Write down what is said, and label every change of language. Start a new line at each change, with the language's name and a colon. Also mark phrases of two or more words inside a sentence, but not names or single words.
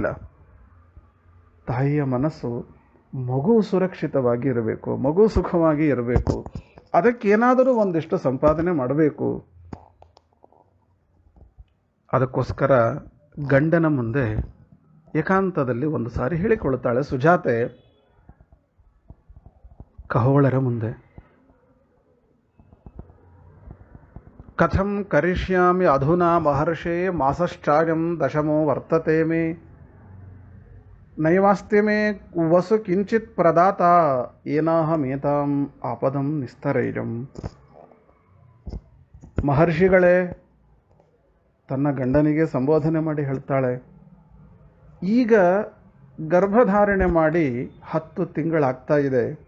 Kannada: ತಾಯಿಯ ಮನಸ್ಸು ಮಗು ಸುರಕ್ಷಿತವಾಗಿ ಇರಬೇಕು, ಮಗು ಸುಖವಾಗಿ ಇರಬೇಕು, ಅದಕ್ಕೇನಾದರೂ ಒಂದಿಷ್ಟು ಸಂಪಾದನೆ ಮಾಡಬೇಕು. ಅದಕ್ಕೋಸ್ಕರ ಗಂಡನ ಮುಂದೆ ಏಕಾಂತದಲ್ಲಿ ಒಂದು ಸಾರಿ ಹೇಳಿಕೊಳ್ಳುತ್ತಾಳೆ ಸುಜಾತೆ, ಕಹೋಳರ ಮುಂದೆ.
Sanskrit: ಕಥಂ ಕರಿಷ್ಯಾಮಿ ಅಧುನಾ ಮಹರ್ಷೇ ಮಾಸಶ್ಚಾಯಂ ದಶಮೋ ವರ್ತತೆ ಮೇ ನೈವಾಸ್ತಿ ಮೇ ವಸು ಕಿಂಚಿತ್ ಪ್ರದಾತ ಏನಾಹಮೇತಾಂ ಆಪದಂ ನಿಸ್ತರೈಜಂ.
Kannada: ಮಹರ್ಷಿಗಳೇ, ತನ್ನ ಗಂಡನಿಗೆ ಸಂಬೋಧನೆ ಮಾಡಿ ಹೇಳ್ತಾಳೆ, ಈಗ ಗರ್ಭಧಾರಣೆ ಮಾಡಿ 10 ತಿಂಗಳಾಗ್ತಾ ಇದೆ.